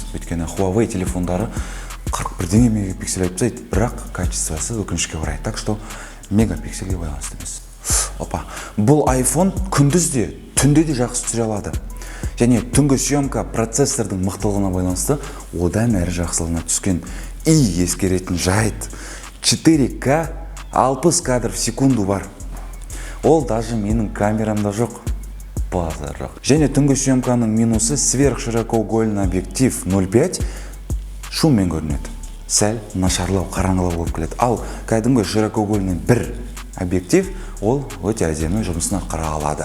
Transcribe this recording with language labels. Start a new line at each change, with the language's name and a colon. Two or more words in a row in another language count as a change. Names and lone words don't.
Kazakh: Өйткені Huawei телефондары 41 мегапиксель айтпайды, бірақ качествосы өкінішке орай. Так что мегапиксельге байланысты емес. Опа, бұл iPhone күндіз де, түнде де жақсы түсіре алады. Және түнгі съемка процессордың мықтылығына байланысты одан әрі жақсылығына түскен. И ескеретін жайт 4К 60
Russian: кадр в секунду
Kazakh: бар. Ол даже менің камерамда жоқ. Базар жоқ. Және түнгі съемканың минусы сверхширокоугольный объектив 0.5 шуммен көрінеді. Сәл нашарлау, қараңғылау болып келеді. Ал кәдімгі широкоугольный бір объектив ол өте әдемі жұмысына қара алады.